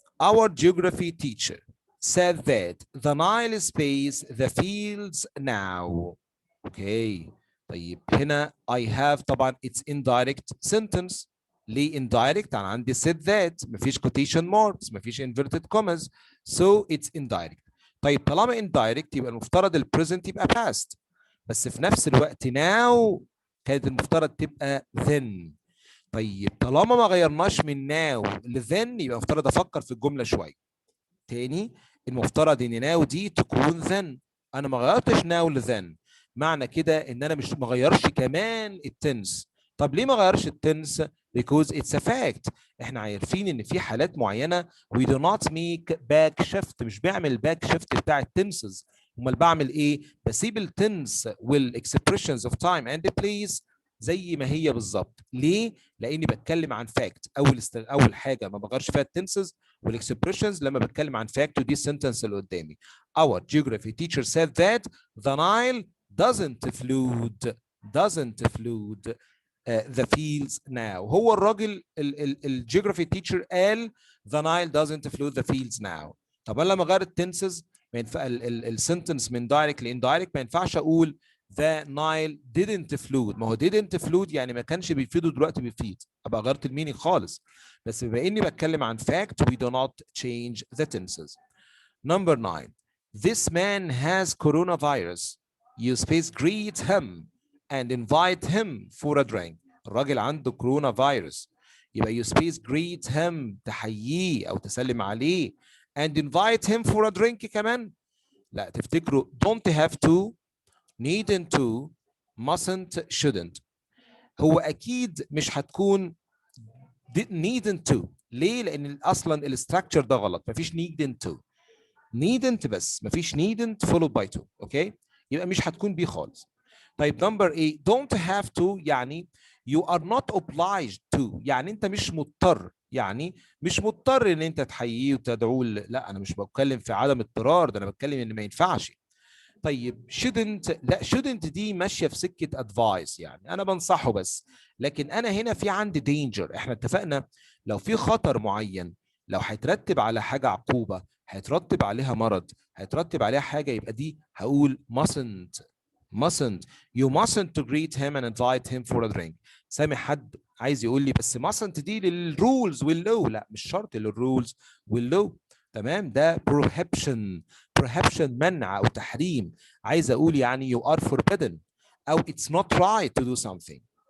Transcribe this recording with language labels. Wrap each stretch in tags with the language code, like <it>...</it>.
<en>Our geography teacher said that the Nile space the fields now. Okay.</en> <ar>طيب هنا</ar> <en>I have</en> <ar>طبعا</ar> <en>it's indirect sentence.</en> <ar>ليه indirect؟ أنا عندي</ar> <en>said that</en> <ar>مفيش</ar> <en>quotation marks</en> <ar>مفيش</ar> <en>inverted commas, so it's indirect.</en> <ar>طيب طالما indirect يبقى المفترض ال present يبقى past، بس في نفس الوقت now كانت المفترض تبقى then. طيب طالما ما غيرناش من now ل then يبقى المفترض افكر في الجمله شويه. تاني، المفترض ان now دي تكون then، انا ما غيرتش now ل then، معنى كده ان انا مش مغيرش كمان التنس. طب ليه ما غيرش التنس؟</ar> <en>because it's a fact.</en> <ar>احنا عارفين ان في حالات معينه</ar> <en>we do not make back shift،</en> <ar>مش بعمل</ar> <en>back shift</en> <ar>بتاع التنسز. امال بعمل ايه؟ بسيب التنس والاكسبريشنز اوف تايم اند بليس زي ما هي بالظبط. ليه؟ لاني بتكلم عن فاكت. اول حاجه ما بغيرش فيها التنسز والاكسبريشنز لما بتكلم عن فاكت، ودي السنتنس اللي قدامي.</ar> <en>Our geography teacher said that the Nile doesn't flood the fields now.</en> <ar>هو الراجل الجيوغرافي تيتشر قال</ar> <en>the Nile doesn't flood the fields now.</en> <ar>طب انا لما غير التنسز السنتنس من دايركت لاندايركت ما ينفعش اقول</ar> <en>the Nile didn't flood.</en> <ar>ما هو</ar> <en>didn't flood</en> <ar>يعني ما كانش بيفيد ودلوقتي بيفيد، ابقى غيرت المينينج خالص. بس بما اني بتكلم عن</ar> <en>fact we do not change the tenses. Number 9. This man has coronavirus. You space greet him and invite him for a drink.</en> <ar>الراجل عنده كورونا فيروس، يبقى</ar> <en>you space greet him</en> <ar>تحييه او تسلم عليه</ar> <en>and invite him for a drink</en> <ar>كمان. لا تفتكروا</ar> <en>don't have to، needn't to، mustn't، shouldn't.</en> <ar>هو اكيد مش هتكون needn't to. ليه؟ لان اصلا الاستراكشر ده غلط، مفيش needn't to.</ar> <en>needn't</en> <ar>بس مفيش</ar> <en>needn't followed by to.</en> <ar>اوكي، يبقى مش هتكون بيه خالص. طيب نمبر 8 don't have to يعني</ar> <en>you are not obliged to،</en> <ar>يعني انت مش مضطر، يعني مش مضطر ان انت تحييه وتدعوه. لا انا مش بتكلم في عدم اضطرار، ده انا بتكلم ان ما ينفعش. طيب shouldn't، لا shouldn't دي ماشيه في سكه advice، يعني انا بنصحه بس، لكن انا هنا في عندي danger. احنا اتفقنا لو في خطر معين، لو هيترتب على حاجه عقوبه، هيترتب عليها مرض، هيترتب عليها حاجه، يبقى دي هقول mustn't.</ar> <en>you mustn't to greet him and invite him for a drink.</en> <ar>سامع حد عايز يقول لي بس mustn't دي للرولز واللو. لا مش شرط للرولز واللو. تمام، ده prohibition منع او تحريم. عايز اقول يعني</ar> <en>you are forbidden</en> <ar>او</ar> <en>it's not right to do something.</en>